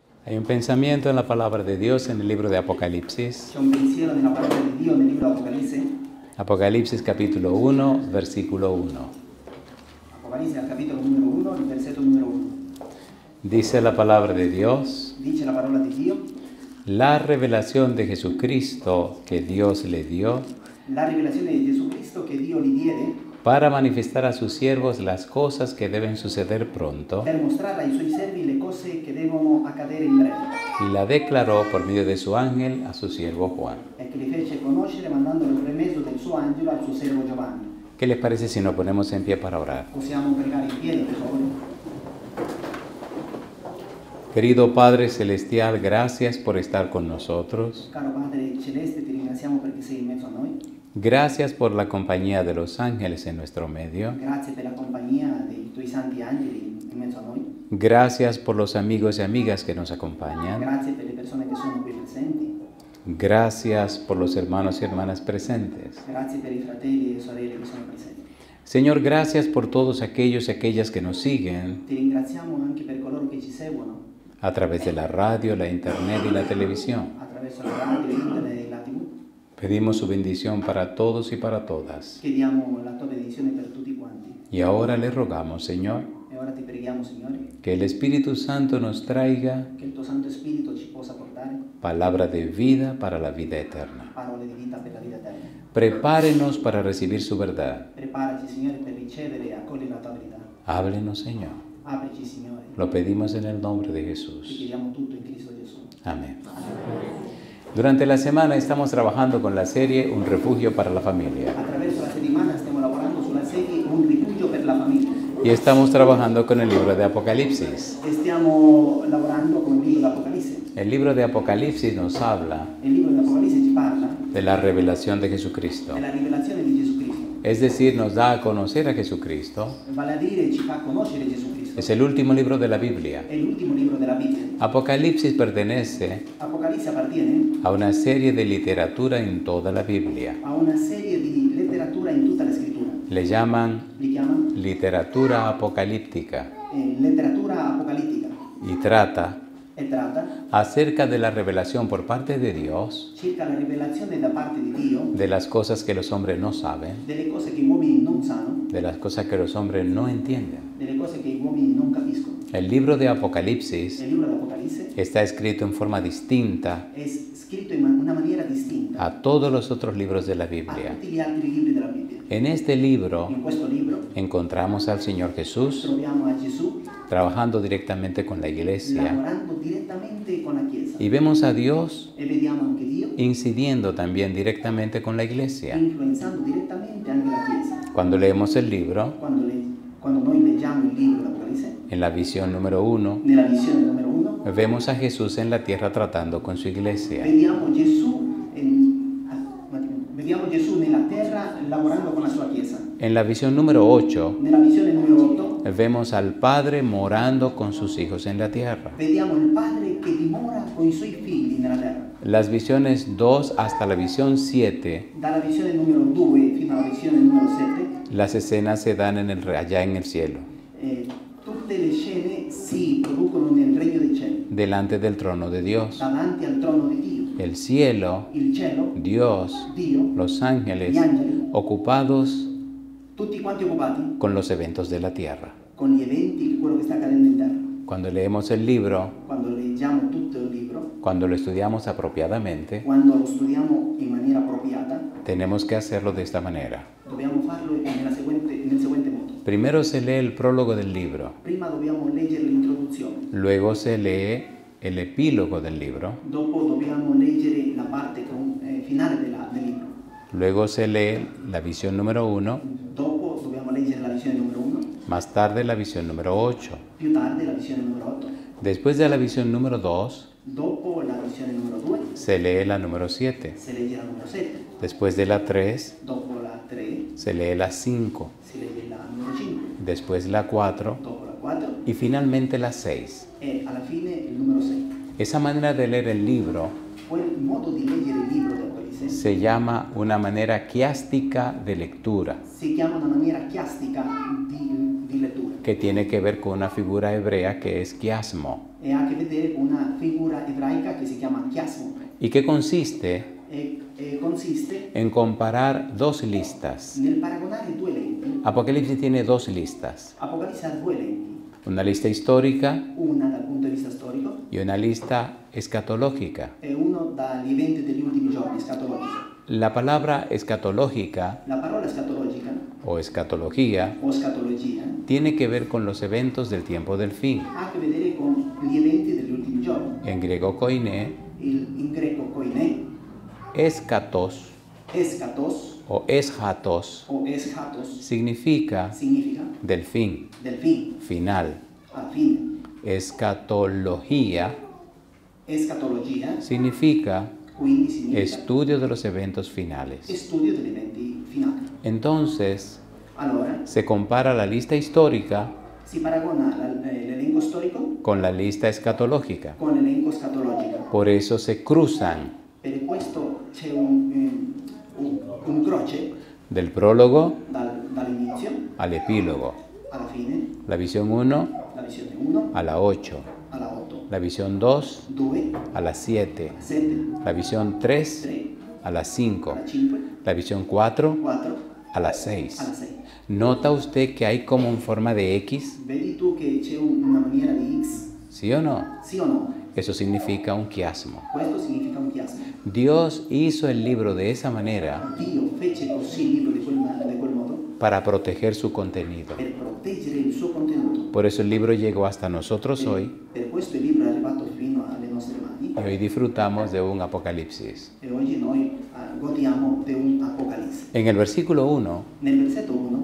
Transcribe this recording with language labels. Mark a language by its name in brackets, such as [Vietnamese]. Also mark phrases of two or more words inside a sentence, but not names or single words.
[Spanish] Hay un pensamiento en la palabra de Dios en el libro de Apocalipsis. [Italian] C'è un pensiero nella parola di Dio nel libro di Apocalisse. [Spanish] Apocalipsis capítulo 1, versículo 1. [Italian] Apocalisse al capitolo numero 1, il versetto numero 1. [Spanish] Dice la palabra de Dios: [Italian] Dice la parola di Dio: [Spanish] la revelación de Jesucristo que Dios le dio [Italian] la rivelazione di Gesù Cristo che Dio gli diede [Spanish] para manifestar a sus siervos las cosas que deben suceder pronto, [Italian] per mostrare ai suoi servi le cose che devono accadere in breve, [Spanish] y la declaró por medio de su ángel a su siervo Juan. [Italian] e che li fece conoscere mandandolo per mezzo del suo angelo al suo servo Giovanni. [Spanish] ¿Qué les parece si nos ponemos en pie para orar? [Italian] Possiamo pregare in piedi, per favore? [Spanish] Querido Padre Celestial, gracias por estar con nosotros. [Italian] Caro Padre Celeste, ti ringraziamo perché sei in mezzo a noi. [Spanish] Gracias por la compañía de los ángeles en nuestro medio. [Italian] Grazie per la compagnia dei tuoi santi angeli in mezzo a noi. [Spanish] Gracias por los amigos y amigas que nos acompañan. [Italian] Grazie per le persone che sono qui presenti. [Spanish] Gracias por los hermanos y hermanas presentes. [Italian] Grazie per i fratelli e sorelle che sono presenti. [Spanish] Señor, gracias por todos aquellos y aquellas que nos siguen [Italian] Ti ringraziamo anche per coloro che ci seguono [Spanish] a través de la radio, la internet y la televisión. [Italian] attraverso la radio, internet e la TV. [Spanish] Pedimos su bendición para todos y para todas. [Italian] Chiediamo la tua benedizione per tutti quanti. [Spanish] Y ahora le rogamos, Señor, [Italian] E ora ti preghiamo, Signore, [Spanish] que el Espíritu Santo nos traiga [Italian] che il tuo Santo Spirito ci possa portare [Spanish] palabra de vida para la vida eterna. [Italian] parole di vita per la vita eterna. [Spanish] Prepárenos para recibir su verdad. [Italian] Preparaci, Signore, per ricevere e accogliere la tua verità. [Spanish] Háblenos, Señor. [Italian] Aprici, Signore. [Spanish] Lo pedimos en el nombre de [Italian] Ti [Spanish] Jesús. [Italian] chiediamo tutto in Cristo Gesù. [Spanish] Amén. Durante la semana estamos trabajando con la serie Un refugio para la familia. [Italian] Attraverso la settimana stiamo lavorando sulla serie Un rifugio per la famiglia. [Spanish] Y estamos trabajando con el libro de Apocalipsis. [Italian] E stiamo lavorando con il libro di Apocalisse. [Spanish] El libro de Apocalipsis nos habla [Italian] Il libro di Apocalisse ci parla [Spanish] de la revelación de Jesucristo. [Italian] della rivelazione di Gesù Cristo. [Spanish] Es decir, nos da a conocer a Jesucristo. [Italian] Vale a dire, ci fa conoscere Gesù Cristo. [Spanish] Es el último libro de la Biblia. [Italian] È l'ultimo libro della Bibbia. [Spanish] Apocalipsis pertenece [Italian] Apocalisse appartiene [Spanish] a una serie de literatura en toda la Biblia. [Italian] a una serie di letteratura in tutta la scrittura. [Spanish] Le llaman [Italian] Li chiamano [Spanish] literatura apocalíptica [Italian] letteratura apocalittica [Spanish] y trata [Italian] e tratta [Spanish] acerca de la revelación por parte de Dios [Italian] circa la rivelazione da parte di Dio [Spanish] de las cosas que los hombres no saben, [Italian] delle cose che gli uomini non sanno, [Spanish] de las cosas que los hombres no entienden. [Italian] delle cose che gli uomini non capiscono. [Spanish] El libro de Apocalipsis [Italian] Il libro di Apocalisse [Spanish] está escrito en forma distinta [Italian] è scritto in una maniera distinta [Spanish] a todos los otros libros de la [Italian] a [Spanish] Biblia. [Italian] tutti gli altri libri della Bibbia. [Spanish] En este libro [Italian] In questo libro [Spanish] encontramos al Señor Jesús [Italian] troviamo a Gesù [Spanish] trabajando directamente con la iglesia [Italian] lavorando direttamente con la Chiesa [Spanish] y vemos a Dios [Italian] e vediamo anche Dio [Spanish] incidiendo también directamente con la iglesia. [Italian] influenzando direttamente anche la Chiesa. [Spanish] Cuando leemos el libro, [Italian] Quando noi leggiamo il libro di Apocalisse, [Spanish] en la visión número 1, [Italian] nella visione numero 1, [Spanish] vemos a Jesús en la tierra tratando con su iglesia. [Italian] vediamo Gesù nella terra lavorando con la sua Chiesa. [Spanish] En la visión número 8, [Italian] Nella visione numero 8, [Spanish] vemos al Padre morando con sus hijos en la tierra. [Italian] vediamo il Padre che dimora con i suoi figli nella terra. [Spanish] Las visiones 2 hasta la visión 7, [Italian] Dalla visione numero 2 fino alla visione numero 7, [Spanish] las escenas se dan allá en el cielo, [Italian] tutte le scene si producono nel regno dei cieli, [Spanish] delante del trono de Dios. [Italian] davanti al trono di Dio. [Spanish] El cielo, [Italian] Il cielo, [Spanish] Dios, [Italian] Dio, [Spanish] los ángeles, [Italian] gli angeli, [Spanish] ocupados [Italian] tutti quanti occupati [Spanish] con los eventos de la tierra. [Italian] con gli eventi, quello che sta accadendo in terra. [Spanish] Cuando leemos el libro, [Italian] Quando leggiamo tutto il libro, [Spanish] cuando lo estudiamos apropiadamente, [Italian] quando lo studiamo in maniera appropriata, [Spanish] tenemos que hacerlo de esta manera. [Italian] dobbiamo farlo nel seguente modo. [Spanish] Primero se lee el prólogo del libro, [Italian] Prima dobbiamo leggere l'introduzione, [Spanish] luego se lee el epílogo del libro, [Italian] dopo dobbiamo leggere la parte finale del libro, [Spanish] luego se lee la visión número 1, [Italian] dopo dobbiamo leggere la visione numero 1, [Spanish] más tarde la visión número 8. [Italian] più tardi la visione numero 8, [Spanish] Después de la visión número 2, [Italian] dopo la visione numero 2 [Spanish] se lee la número 7. [Italian] si legge la numero 7, [Spanish] Después de la 3, [Italian] dopo la 3 [Spanish] se lee la 5. [Italian] si legge la numero 5, [Spanish] Después la 4 [Italian] dopo la 4 [Spanish] y finalmente la 6. [Italian] e alla fine il numero 6. [Spanish] Esa manera de leer el libro [Italian] Quel modo di leggere il libro di Apocalisse [Spanish] se llama una manera quiástica de lectura, [Italian] si chiama una maniera chiastica di lettura, [Spanish] que tiene que ver con una figura hebrea que es quiasmo. [Italian] e ha a che vedere con una figura ebraica che si chiama chiasmo. [Spanish] y que consiste [Italian] Consiste [Spanish] en comparar dos listas. [Italian] nel paragonare due elenchi. [Spanish] Apocalipsis tiene dos listas, [Italian] Apocalisse ha due elenchi, [Spanish] una lista histórica [Italian] una dal punto di vista storico [Spanish] y una lista escatológica. [Italian] e uno dagli eventi degli ultimi giorni, escatologico. [Spanish] La palabra escatológica [Italian] La parola escatologica [Spanish] o escatología [Italian] o scatologia [Spanish] tiene que ver con los eventos del tiempo del fin. [Italian] ha a che vedere con gli eventi degli ultimi giorni. [Spanish] En griego koiné, [Italian] In greco koine, [Spanish] eschatos [Italian] eschatos [Spanish] o eschatos [Italian] o eschatos [Spanish] significa [Italian] significa [Spanish] del fin, del fin, final. [Italian] alla fine. [Spanish] Escatología [Italian] Escatologia [Spanish] significa [Italian] quindi significa [Spanish] estudio de los eventos finales. [Italian] studio degli eventi finali. [Spanish] Entonces, [Italian] Allora [Spanish] se compara la lista histórica [Italian] si paragona l'elenco storico [Spanish] con la lista escatológica. [Italian] con l'elenco scatologico. [Spanish] Por eso se cruzan [Italian] Per questo c'è un croce [Spanish] del prólogo [Italian] dall'inizio [Spanish] al epílogo. [Italian] alla fine, [Spanish] La visión 1 [Italian] la visione 1 [Spanish] a la 8, [Italian] alla 8, [Spanish] la visión 2 [Italian] 2 [Spanish] a la 7, [Italian] 7, [Spanish] la visión 3 [Italian] 3 [Spanish] a la 5, [Italian] alla 5, [Spanish] la visión 4 [Italian] 4 [Spanish] a la [Italian] alla [Spanish] 6. [Italian] 6. [Spanish] ¿Nota usted que hay como en forma de X? [Italian] Vedi tu che c'è una maniera di X? [Spanish] ¿Sí o no? [Italian] Sì o no? [Spanish] Eso significa un chiasmo. [Italian] Questo significa un chiasmo. [Spanish] Dios hizo el libro de esa manera [Italian] Dio fece così il libro di quel modo [Spanish] para proteger su contenido. [Italian] per proteggere il suo contenuto. [Spanish] Por eso el libro llegó hasta nosotros hoy [Italian] Per questo il libro è arrivato fino alle nostre mani [Spanish] y hoy disfrutamos de un Apocalipsis. [Italian] e oggi noi godiamo di un Apocalisse. [Spanish] En el versículo 1 [Italian] Nel versetto 1,